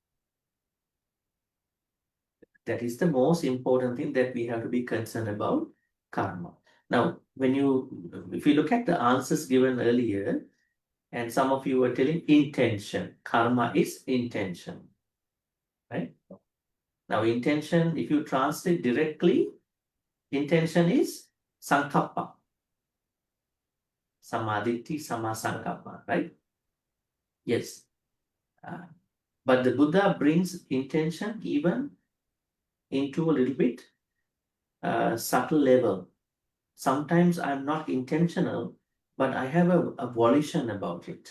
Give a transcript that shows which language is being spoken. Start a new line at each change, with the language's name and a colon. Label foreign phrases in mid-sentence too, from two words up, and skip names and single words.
English: That is the most important thing that we have to be concerned about karma. Now, if you look at the answers given earlier, and some of you were telling intention, karma is intention, right? Now, intention, if you translate directly, intention is
Pali: sankappa, samaditi, samasankappa,
English: right? Yes. But the Buddha brings intention even into a little bit subtle level. Sometimes I'm not intentional, but I have a volition about it.